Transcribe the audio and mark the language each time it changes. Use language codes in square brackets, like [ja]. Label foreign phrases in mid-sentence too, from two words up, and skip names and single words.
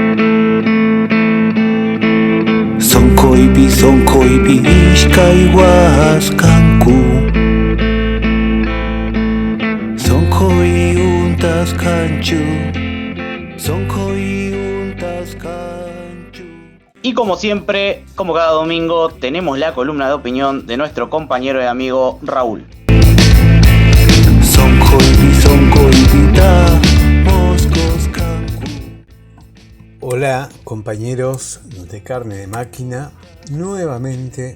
[qu] Sonkoipi ishkay waskanku. Sonkoi untas kanchu. Sonkoi untas kanchu. [es] Y como siempre, como cada domingo, tenemos la columna de opinión de nuestro compañero y amigo Raúl. Hola compañeros de Carne de Máquina, nuevamente